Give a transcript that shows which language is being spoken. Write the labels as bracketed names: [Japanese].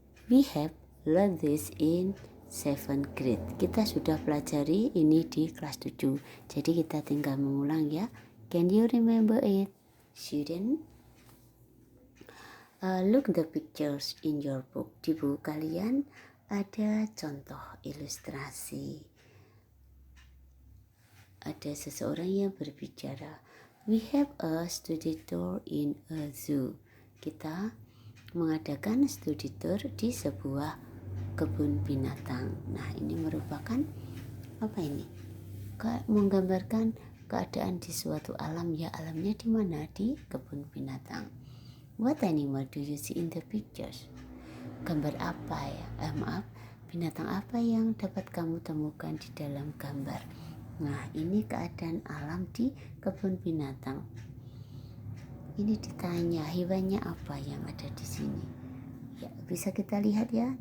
[English] We have learned this in 7th grade. [Indonesian] Kita sudah pelajari ini di kelas 7. Jadi kita tinggal mengulang ya. [English] Can you remember it, student? Look the pictures in your book. [Indonesian] Di buku kalian ada contoh ilustrasi. Ada seseorang yang berbicara. [English] We have a study tour in a zoo. [Indonesian] Kita mengadakan studi tour di sebuah kebun binatang. Nah, ini merupakan apa ini? Menggambarkan keadaan di suatu alam. Ya, alamnya di mana? Di kebun binatang. [English] What animal do you see in the pictures? [Indonesian] Gambar apa ya? Binatang apa yang dapat kamu temukan di dalam gambar? Nah, ini keadaan alam di kebun binatang. Ini ditanya, hewannya apa yang ada di sini? Ya, bisa kita lihat ya.